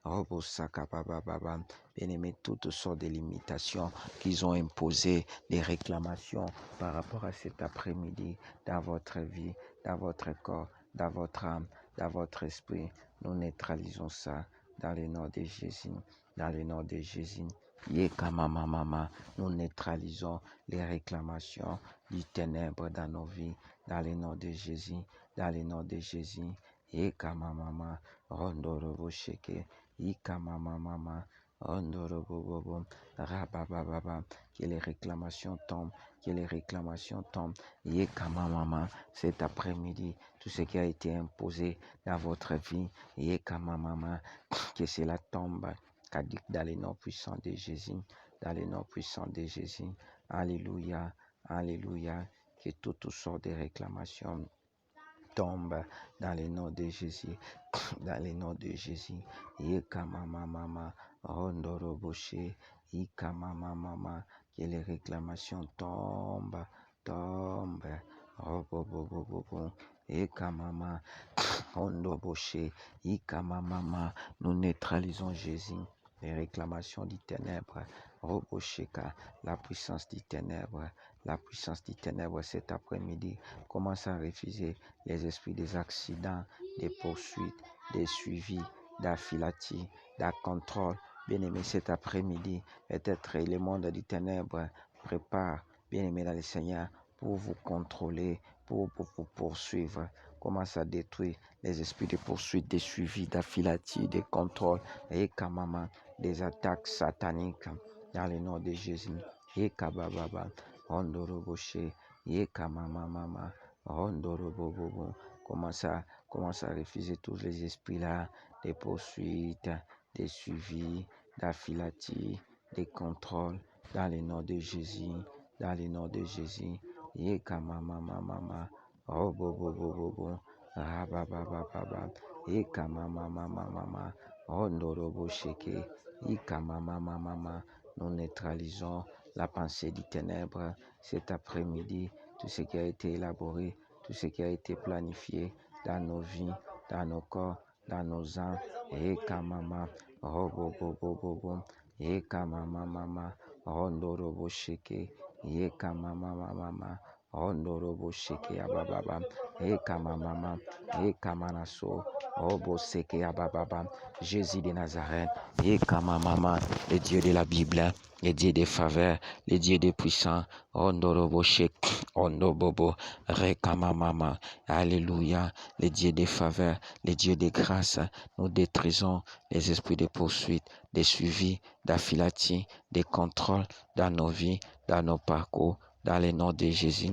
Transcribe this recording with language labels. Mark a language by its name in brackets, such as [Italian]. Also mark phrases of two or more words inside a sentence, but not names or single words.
[French] Bien-aimé, toutes sortes de limitations qu'ils ont imposées, des réclamations par rapport à cet après-midi, dans votre vie, dans votre corps, dans votre âme, dans votre esprit. Nous neutralisons ça dans le nom de Jésus, dans le nom de Jésus. Mama, nous neutralisons les réclamations du ténèbre dans nos vies, dans le nom de Jésus, dans le nom de Jésus. Mama, rondorobosheke, mama, rondorobobobo, rabababa, que les réclamations tombent, que les réclamations tombent. Mama, cet après-midi, tout ce qui a été imposé dans votre vie, mama, que cela tombe caduque dans les noms puissants de Jésus, dans les noms puissants de Jésus. Alléluia, alléluia, que toutes sortes de réclamations tombent dans les noms de Jésus, dans les noms de Jésus. Mama, rondoroboshe, mama, que les réclamations tombent, robobobobobo. Mama, rondoroboshe, mama, nous neutralisons Jésus, les réclamations du ténèbre Robosheka, la puissance du ténèbre, la puissance du ténèbre cet après-midi commence à refuser les esprits des accidents, des poursuites, des suivis, d'affilatis, d'un contrôle. Bien-aimé, cet après-midi, peut-être le monde du ténèbre prépare, bien-aimé dans le Seigneur, pour vous contrôler, pour vous poursuivre. Commence à détruire les esprits de poursuite, des suivis, d'affilatis, des contrôles, et kamama, des attaques sataniques dans le nom de Jésus. Et kabababa, ondoroboshe, et kamamama, ondorobobobo. Commence à refuser tous les esprits-là, des poursuites, des suivis, d'affilatis, des contrôles, dans le nom de Jésus, dans le nom de Jésus. Et kamamama, robobobobobo, rababababa, et kamamama, ondorobosheke, et kamamama. Nous neutralisons la pensée du ténèbre cet après-midi, tout ce qui a été élaboré, tout ce qui a été planifié dans nos vies, dans nos corps, dans nos âmes. Et kamama, robobobobobo, et kamamama, ondorobosheke, et kamamama, ondorobosheke abababa, et kamamama, et kamanaso, roboseke abababa, Jésus de Nazareth, et kamamama, le Dieu de la Bible, le Dieu des faveurs, le Dieu des puissants, ondorobosheke, ondobobo, rekamamama, alléluia, le Dieu des faveurs, le Dieu des grâces. Nous détruisons les esprits de poursuite, des suivis, d'affilatis, des contrôles dans nos vies, dans nos parcours, dans le nom de Jésus.